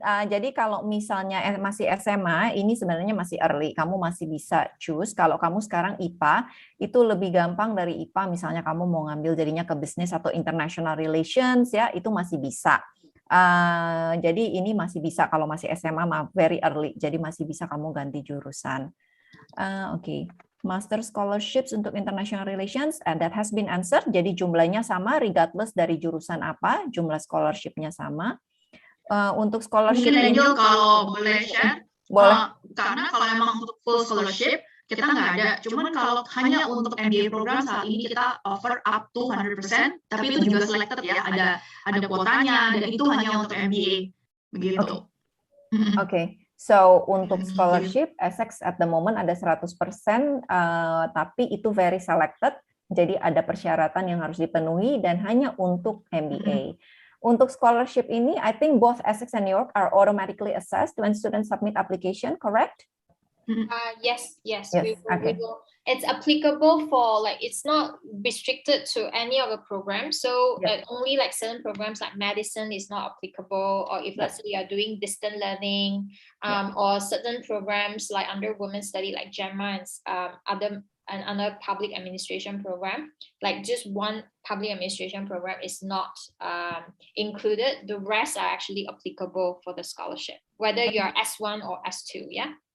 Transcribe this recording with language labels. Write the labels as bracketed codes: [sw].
[id] Jadi kalau misalnya masih SMA, ini sebenarnya masih early, kamu masih bisa choose. Kalau kamu sekarang IPA, itu lebih gampang dari IPA. Misalnya kamu mau ngambil jadinya ke business atau international relations, ya itu masih bisa. Jadi ini masih bisa kalau masih SMA, [en] very early, [id] jadi masih bisa kamu ganti jurusan. Oke. [en] Master scholarships [id] untuk [en] international relations, and that has been answered. [id] Jadi jumlahnya sama, regardless dari jurusan apa, jumlah scholarship-nya sama. Untuk scholarship mungkin Angel kalau boleh share, boleh. Karena kalau emang untuk full scholarship, kita nggak ada. Cuman kalau hanya untuk MBA program saat ini kita [en] offer up to [id] 100%, tapi itu juga selected ya, ada kuotanya dan itu hanya untuk MBA begitu. Oke. So untuk scholarship Essex [en] at the moment [id] ada 100%, tapi itu [en] very selected. [id] Jadi ada persyaratan yang harus dipenuhi dan hanya untuk MBA. Untuk scholarship ini, [en] I think both Essex and New York are automatically assessed when students submit application, correct? Yes. Okay. It's applicable for it's not restricted to any of the programs. So only like certain programs like medicine is not applicable, or if let's say you are doing distant learning, or certain programs like under women's study like GEMA and another public administration program, like just one public administration program is not included. The rest are actually applicable for the scholarship, whether you are S1 or S2, yeah.